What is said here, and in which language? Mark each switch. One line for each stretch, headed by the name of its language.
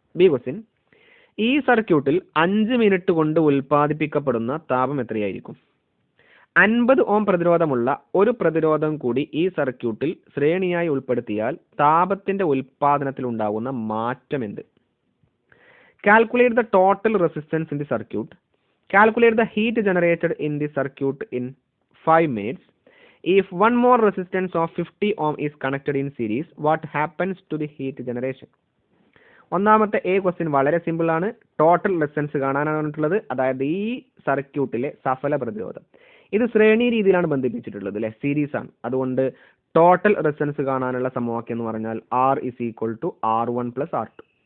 Malayalam: B question, ഈ സർക്യൂട്ടിൽ 5 minute കൊണ്ട് ഉൽപ്പാദിപ്പിക്കപ്പെടുന്ന താപം എത്രയായിരിക്കും? 50 ഓം പ്രതിരോധമുള്ള ഒരു പ്രതിരോധം കൂടി ഈ സർക്യൂട്ടിൽ ശ്രേണിയായി ഉൾപ്പെടുത്തിയാൽ താപത്തിന്റെ ഉൽപാദനത്തിൽ ഉണ്ടാകുന്ന മാറ്റം എന്ത്?
English: Calculate the total resistance in the circuit. Calculate the heat generated in the circuit in 5 minutes. If one more resistance of 50 ohm is connected in series, what happens to the heat generation?
Malayalam: ഒന്നാമത്തെ A question വളരെ simple ആണ്. Total resistance കാണാനാണ് പറഞ്ഞിട്ടുള്ളത്. അതായത് ഈ സർക്യൂട്ടിലെ സഫല പ്രതിരോധം ഇത് ശ്രേണി രീതിയിലാണ് ബന്ധിപ്പിച്ചിട്ടുള്ളത് അല്ലെ, സീരീസ് ആണ്. അതുകൊണ്ട് ടോട്ടൽ റെസിസ്റ്റൻസ് കാണാനുള്ള സമവാക്യം എന്ന് പറഞ്ഞാൽ
English: R is equal to R1 plus R2.